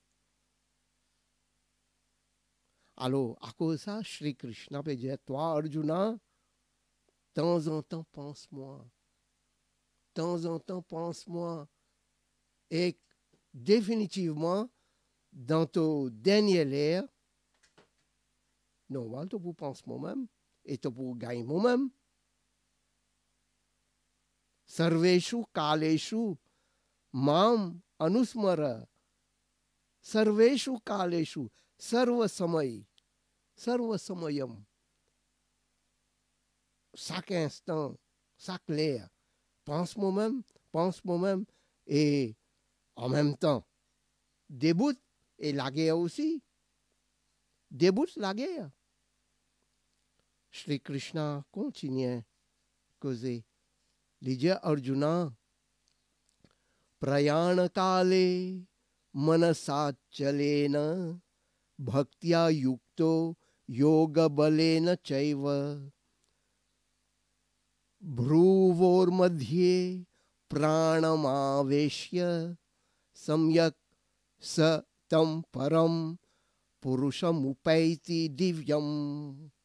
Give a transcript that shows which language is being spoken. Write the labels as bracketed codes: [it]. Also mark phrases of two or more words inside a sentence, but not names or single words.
[fr] Alors, à cause de ça, Shri Krishna peut dire, toi, Arjuna, de temps en temps, pense-moi. De temps en temps, pense-moi. Et définitivement, dans ton dernier l'air, normal, tu peux penser moi-même, et tu peux gagner moi-même. [sa] सर्वेषु कालेषु माम् अनुस्मर. सर्वेषु कालेषु सर्व समयम्. [fr] Chaque instant, chaque l'air, pense moi-même, et en même temps, débute, et la guerre aussi, débute la guerre. Shri Krishna continue à causer. Il dit Arjuna, [sa] प्रयाण काले मनसा चलेन भक्त्या युक्तो योग बलेन चैव भ्रुवोर् मध्ये प्राणमावेश्य सम्यक् स तम् परम् पुरुषम् उपैति दिव्यम्.